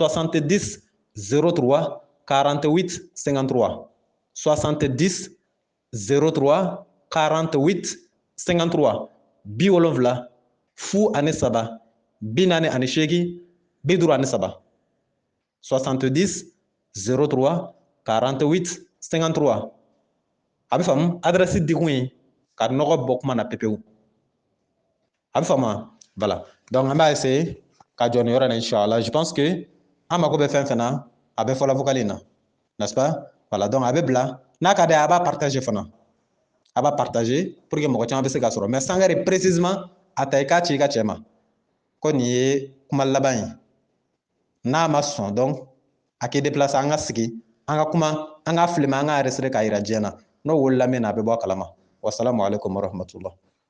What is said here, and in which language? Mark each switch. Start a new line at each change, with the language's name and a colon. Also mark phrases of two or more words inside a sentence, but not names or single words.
Bambara: 70 03 48 53 70 03 48 53 70 fu ani saba 48 53 70 03 48 53 a bɛ faamu adresse dikun ye ka nɔgɔ bɔ kuma na pepewu a bɛ faamu voilà donc an b'a essayer ka jɔ nin yɔrɔ in na inchallah
French: je pense que
Bambara: an mako bɛ fɛn fɛn na a bɛ fɔla vocal in na
French: n'est-ce pas voilà donc
Bambara: a bɛ bila n'a ka d'a ye a b'a partager fana a b'a partager
French: pour que
Bambara: mɔgɔ caman bɛ se ka sɔrɔ mais sangare précisément a ta i k'a ci i ka cɛ ma ko nin ye kuma laban ye n'a ma sɔn donc a k'i déplacer an ka sigi an ka kuma an ka filmer an ka enregistrer k'a yira diɲɛ na n'o wolola min na a bɛ bɔ a kalama
Arabic: والسلام عليكم ورحمة الله